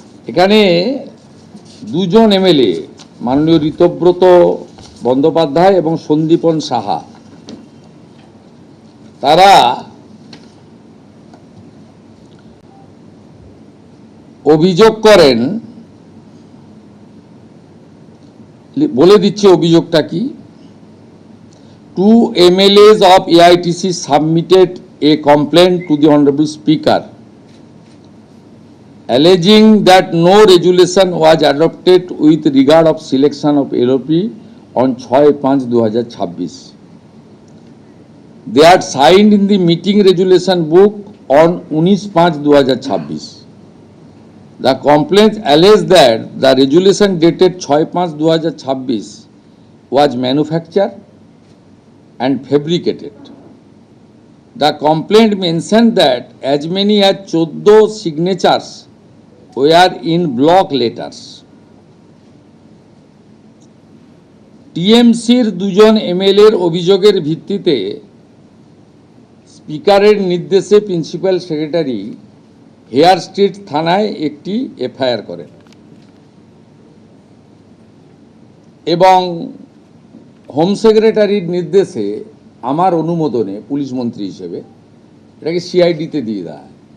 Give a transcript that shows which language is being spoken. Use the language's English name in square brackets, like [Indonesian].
[Bangla] এখানে 2জন এমএলএ মাননীয় ঋতব্রত বন্দ্যোপাধ্যায় এবং সন্দীপন সাহা, তারা অভিযোগ করেন, বলে দিচ্ছে অভিযোগটা কি। [English] 2 MLAs of AITC submitted a complaint to the Honorable Speaker alleging that no resolution was adopted with regard of selection of LOP on 6/5/2026. They are signed in the meeting resolution book on 19/5/2026. The complaint alleges that the resolution dated 6/5/2026 was manufactured and fabricated. The complaint mentioned that as many as 14 signatures were in block letters. [Bangla] টিএমসির 2জন এমএলএর অভিযোগের ভিত্তিতে স্পিকারের নির্দেশে principal secretary hair street থানায় একটি FIR করেন এবং home সেক্রেটারির নির্দেশে আমার অনুমোদনে পুলিশ মন্ত্রী হিসেবে এটাকে সিআইডিতে দিয়ে দেয়।